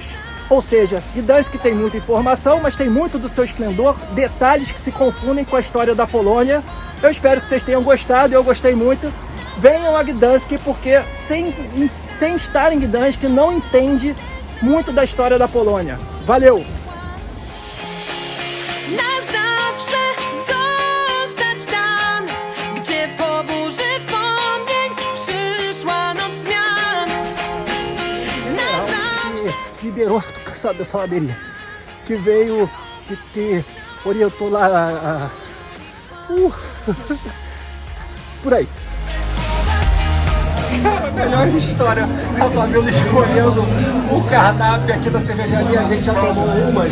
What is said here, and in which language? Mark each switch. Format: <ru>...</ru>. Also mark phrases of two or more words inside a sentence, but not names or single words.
<pt>Ou seja, Gdansk tem muita informação, mas tem muito do seu esplendor, detalhes que se confundem com a história da Polônia. Eu espero que vocês tenham gostado, eu gostei muito. Venham a Gdansk, porque sem estar em Gdańsk, não entende muito da história da Polônia. Valeu!</pt> <pl>Na zawsze zostać tam, gdzie po burzy wspomnień przyszła noc zmian. Na zawsze.</pl> <pt>Liberou dessa ladeirinha, que veio, que orientou lá por aí. Cara, melhor história, a Fabiola escolhendo o cardápio aqui da cervejaria, a gente já tomou umas.</pt>